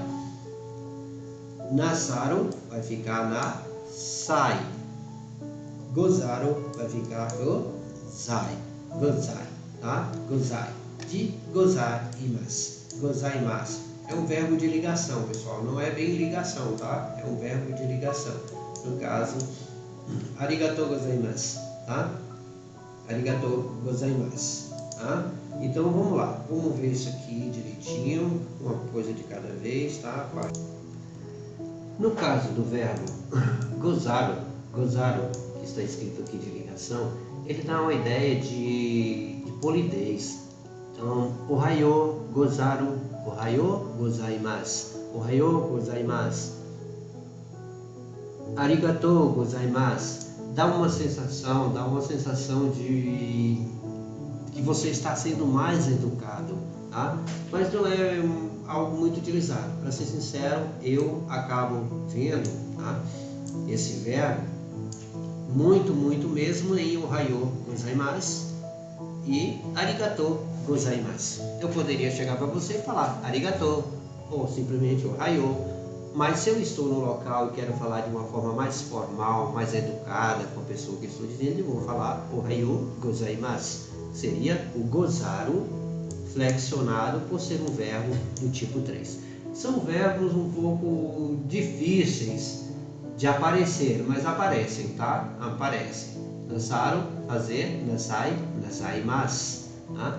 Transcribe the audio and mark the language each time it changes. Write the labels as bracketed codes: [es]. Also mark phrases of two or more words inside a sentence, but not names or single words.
[pt] Nasaru vai ficar nasai. gozaru vai ficar [ja] ござい。ござい, [pt] tá? Gozai. [ja] でございます。ございます. [pt] É um verbo de ligação, pessoal. Não é bem ligação, tá? É um verbo de ligação. No caso, [ja] ありがとうございます, tá? ありがとうございます, [pt] tá? Então vamos lá. Vamos ver isso aqui direitinho. Uma coisa de cada vez, tá? No caso do verbo gozaru, que está escrito aqui de ligação, ele dá uma ideia de polidez. Então, [ja] おはようござる、おはようございます、おはようございます、ありがとうございます. [pt] Dá uma sensação de que você está sendo mais educado, tá? Mas não é algo muito utilizado. Para ser sincero, eu acabo vendo, tá, esse verbo muito mesmo em [ja] おはようございます [pt] e [ja] ありがとうございます. [pt] Eu poderia chegar para você e falar arigatou ou simplesmente ohayou, mas se eu estou no local e quero falar de uma forma mais formal, mais educada com a pessoa que estou dizendo, eu vou falar [ja] おはようございます. [pt] Seria o gozaru flexionado por ser um verbo do tipo 3. São verbos um pouco difíceis de aparecer, mas aparecem, tá? Aparecem. Nasaru, fazer, [ja] なさい、なさいます, [pt] tá?